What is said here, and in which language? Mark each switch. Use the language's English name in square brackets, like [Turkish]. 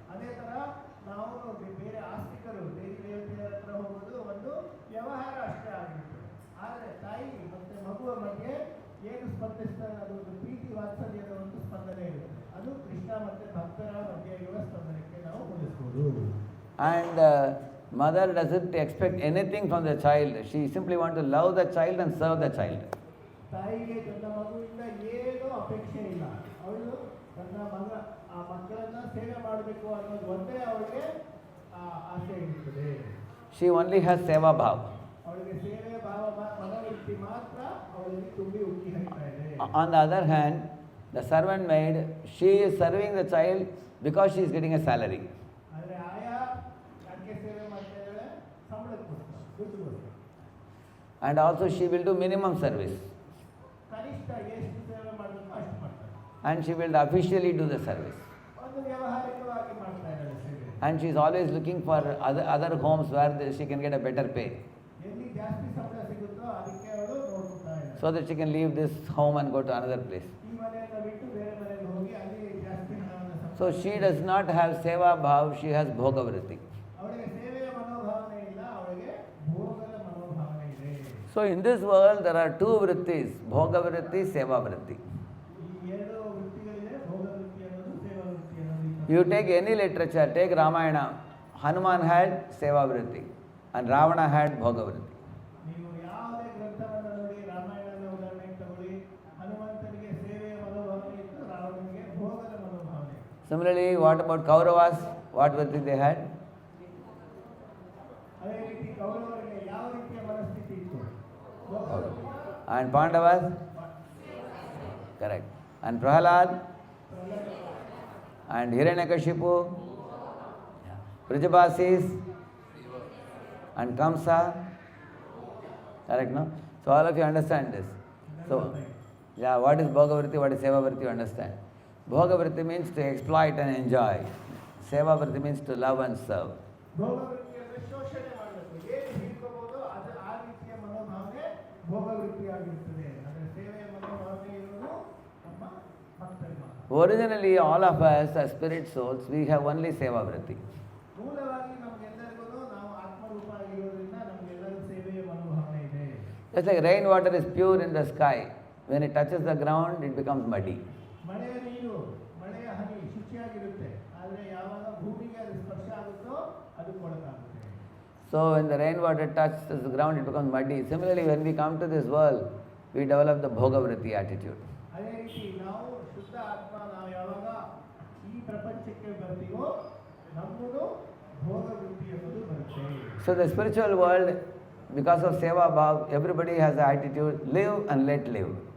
[Kannada] ಅದೇ ಥರ ನಾವು ಬೇರೆ ಆಸ್ತಿಕರು ದೇವಿ ದೇವತೆಯರ ಹತ್ರ ಹೋಗೋದು ಒಂದು ವ್ಯವಹಾರ ಅಷ್ಟೇ ಆಗಿರ್ತದೆ. ಆದರೆ ತಾಯಿ ಮತ್ತು ಮಗುವ ಮಧ್ಯೆ ಏನು ಸ್ಪಂದಿಸ್ತಾರೆ, ಅದು ಒಂದು ಪ್ರೀತಿ ವಾತ್ಸಲ್ಯದ ಒಂದು ಸ್ಪಂದನೆ ಇರುತ್ತೆ. ಅದು ಕೃಷ್ಣ ಮತ್ತು ಭಕ್ತರ ಮಧ್ಯೆ ಇರುವ ಸ್ಪಂದನಕ್ಕೆ ನಾವು ಹೋಲಿಸ್ಬೋದು. [English] And mother doesn't expect anything from the child. She simply wants to love the child and serve the child. [Kannada] ತಾಯಿಗೆ ತನ್ನ ಮಗುವಿಂದ ಏನೂ ಅಪೇಕ್ಷೆ ಇಲ್ಲ. ಅವಳು ತನ್ನ ಆ ಮಕ್ಕಳನ್ನ ಸೇವೆ ಮಾಡಬೇಕು ಅನ್ನೋದು ಒಂದೇ ಅವಳಿಗೆ ಆಸೆ ಇರುತ್ತದೆ. [English] She only has seva bhav. [Kannada] ಅವಳಿಗೆ ಸೇವೆ ಭಾವ ಮನೋವೃತ್ತಿ ಮಾತ್ರ ಅವಳಿಗೆ ತುಂಬಿ ಉಕ್ಕಿ ಹರಿತಾ ಇದೆ. [English] On the other hand, the servant maid, she is serving the child because she is getting a salary. [Kannada] ಆದರೆ ಆಯಾ ಯಾಕೆ ಸೇವೆ ಮಾಡ್ತಾ ಇದ್ದಾಳೆ? ಸಂಬಳಕ್ಕೋಸ್ಕರ, ದುಡ್ಡುಗೋಸ್ಕರ. [English] And also she will do minimum service. [Kannada] ಕನಿಷ್ಠ ಎಷ್ಟು ಸೇವೆ ಮಾಡಬೇಕು ಅಷ್ಟು ಮಾಡ್ತಾಳೆ. [English] And she will officially do the service. [Kannada] ಒಂದು ವ್ಯಾವಹಾರಿಕವಾಗಿ ಮಾಡ್ತಾ ಇದ್ದಾಳೆ ಸೇವೆ. [English] And she is always looking for other homes where she can get a better pay. [Kannada] ಎಲ್ಲಿ ಜಾಸ್ತಿ ಸಂಬಳ ಸಿಗುತ್ತೋ ಅದಕ್ಕೆ ಅವಳು ನೋಡ್ತಾ ಇದ್ದಾಳೆ. [English] So that she can leave this home and go to another place. [Kannada] ಈ ಮನೆಯನ್ನು ಬಿಟ್ಟು ಬೇರೆ ಮನೆಗೆ ಹೋಗಿ ಅಲ್ಲಿ ಜಾಸ್ತಿ ಹಣವನ್ನು [English] So she does not have seva bhav, she has bhoga vritti. [Kannada] ಅವಳಿಗೆ ಸೇವೆಯ ಮನೋಭಾವನೆ ಇಲ್ಲ, ಅವಳಿಗೆ ಭೋಗದ ಮನೋಭಾವನೆ ಇದೆ. [English] So in this world there are two vrittis, bhoga vritti, seva vritti. [Kannada] ಈ ಎರಡು ವೃತ್ತಿಗಳಿವೆ, ಭೋಗ ವೃತ್ತಿ ಅನ್ನೋದು ಸೇವಾ ವೃತ್ತಿ ಅನ್ನೋದು. [English] You take any literature, take Ramayana, Hanuman had seva vritti and Ravana had bhoga vritti. [Kannada] ನೀವು ಯಾವುದೇ ಗ್ರಂಥವನ್ನು ನೋಡಿ, ರಾಮಾಯಣದ ಉದಾಹರಣೆಗೆ ತಗೊಳ್ಳಿ, ಹನುಮಂತನಿಗೆ ಸೇವೆಯ ಮನೋಭಾವನೆ ಇತ್ತು, ರಾವಣನಿಗೆ ಭೋಗದ ಮನೋಭಾವನೆ. [English] Similarly, what about Kauravas? What vritti they had? [Kannada] ಅದೇ ರೀತಿ ಕೌರವರಿಗೆ ಯಾವ ರೀತಿಯ ಮನಸ್ಥಿತಿ ಇತ್ತು? ಭೋಗ ವೃತ್ತಿ. [English] And Pandavas? Correct. And Prahalad? And Hiranyakashipu? Prajabasis? And Kamsa? Correct, no? So all of you understand this. So, yeah, what is bhoga vritti, what is seva vritti, you understand. Bhoga vritti means to exploit and enjoy. Seva vritti means to love and serve. [Kannada] ಭೋಗ ವೃತ್ತಿ ಅಂದ್ರೆ ಶೋಷಣೆ ಮಾಡಬೇಕು, ಏನು ಹೀರ್ಕೋಬಹುದು ಅದು ಆ ರೀತಿಯ ಮನೋಭಾವನೆ ಭೋಗ ವೃತ್ತಿಯಾಗಿರುತ್ತದೆ. ಅದರ ಸೇವೆಯ ಮನೋಭಾವನೆ ಇರುವುದು ನಮ್ಮ ಭಕ್ತರಿಗೆ ಮಾತ್ರ. [English] Originally, all of us as spirit souls, we have only seva vritti. [Kannada] ಮೂಲವಾಗಿ ನಮಗೆಲ್ಲರಿಗೂ ನಾವು ಆತ್ಮರೂಪ ಆಗಿರೋದ್ರಿಂದ ನಮಗೆಲ್ಲರೂ ಸೇವೆಯ ಮನೋಭಾವನೆ ಇದೆ. [English] Just like rainwater is pure in the sky, when it touches the ground, it becomes muddy. [Kannada] ಮಳೆಯ ನೀರು, ಮಳೆಯ ಹನಿ ಶುಚಿಯಾಗಿರುತ್ತೆ, ಆದರೆ ಯಾವಾಗ ಭೂಮಿಗೆ ಅದು ಸ್ಪರ್ಶ ಆಗುತ್ತೋ ಅದು ಕೊಳಕಾಗುತ್ತೆ. [English] So when the rainwater touches the ground, it becomes muddy. Similarly, when we come to this world, we develop the bhoga vritti attitude. [Kannada] ಅದೇ ರೀತಿ ನಾವು ಶುದ್ಧ ಆತ್ಮ, ನಾವು ಯಾವಾಗ ಈ ಪ್ರಪಂಚಕ್ಕೆ ಬರ್ತೀವೋ ನಮ್ಮದು ಭೋಗ ವೃತ್ತಿ ಅನ್ನೋದು ಬರುತ್ತೆ. [English] So the spiritual world, because of seva bhav, everybody has the attitude, live and let live.